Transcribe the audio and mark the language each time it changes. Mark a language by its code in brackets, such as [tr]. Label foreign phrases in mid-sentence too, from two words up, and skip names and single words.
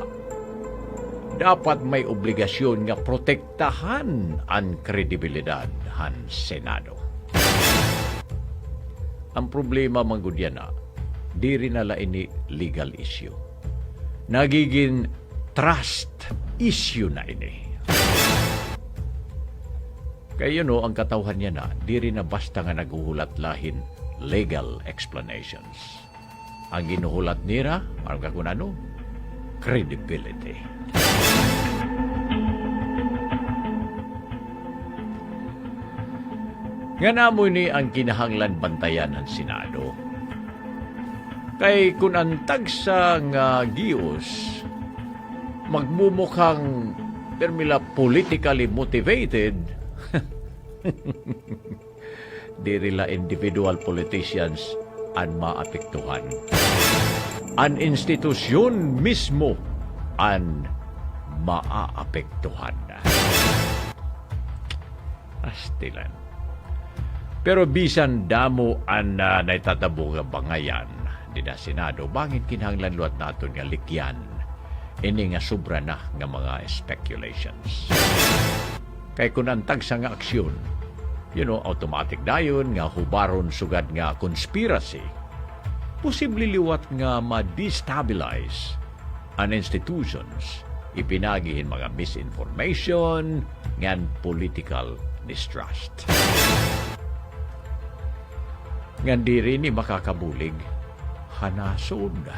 [war] Dapat may obligasyon nga protektahan ang kredibilidad han Senado. Ang problema manggudyan na, di rin nala ini [en] legal issue. [war] Nagiging [en] trust issue [war] na ini. Kaya ang katawhan niya na, di rin na basta nga naguhulat lahin [en] legal explanations. [war] Ang ginuhulat nira, parang kakunano, credibility. Nga namo ni ang kinahanglan bantayan ng Senado. Kay kun ang tagsa nga gios, magmumukhang permila [en] politically motivated, [war] dirila [en] individual politicians [war] ang maapektuhan. Ang institusyon mismo ang maaapektuhan. Astilan. Pero bisan damo ang naitatabo nga bangayan di na Senado, bangin kinahanglan luat naton nga likyan ini nga sobra na nga mga speculations. Kay kung ang tagsa nga aksyon, automatic dayon nga hubaron sugad nga conspiracy, posible liwat nga ma-destabilize ang institutions, ipinagihin mga misinformation ngan [en] political distrust. [war] Ngan diri ni makakabulig hanason.